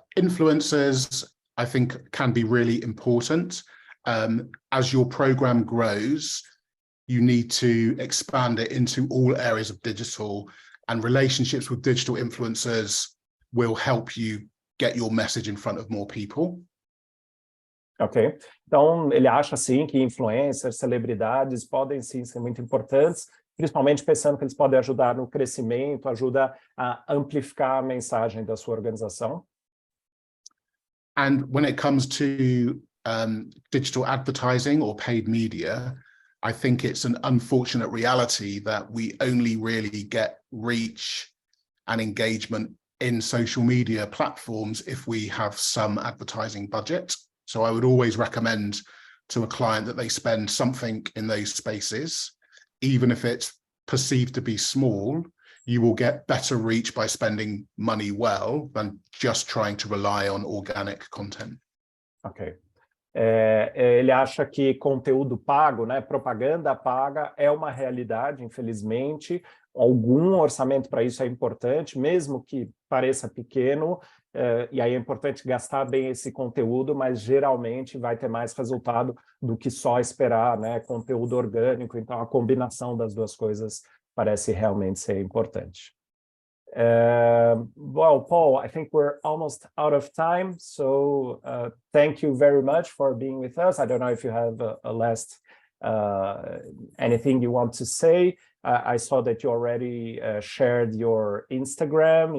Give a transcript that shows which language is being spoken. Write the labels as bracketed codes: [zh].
[en] Influencers, I think, can be really important. As your program grows, you need to expand it into all areas of digital, and relationships with digital influencers will help you get your message in front of more people. [pt] Ok, então ele acha sim que influencers, celebridades podem sim ser muito importantes, principalmente pensando que eles podem ajudar no crescimento, ajuda a amplificar a mensagem da sua organização. [en] And when it comes to digital advertising or paid media, I think it's an unfortunate reality that we only really get reach and engagement in social media platforms if we have some advertising budget. So I would always recommend to a client that they spend something in those spaces, even if it's perceived to be small. You will get better reach by spending money well than just trying to rely on organic content. [pt] Ok. Ele acha que conteúdo pago, né, propaganda paga é uma realidade, infelizmente. Algum orçamento para isso é importante, mesmo que pareça pequeno, e aí é importante gastar bem esse conteúdo, mas geralmente vai ter mais resultado do que só esperar, né, conteúdo orgânico, então a combinação das 2 coisas parece realmente ser importante. [en] Well, Paul, I think we're almost out of time, so thank you very much for being with us. I don't know if you have a last anything you want to say. I saw that you already shared your Instagram.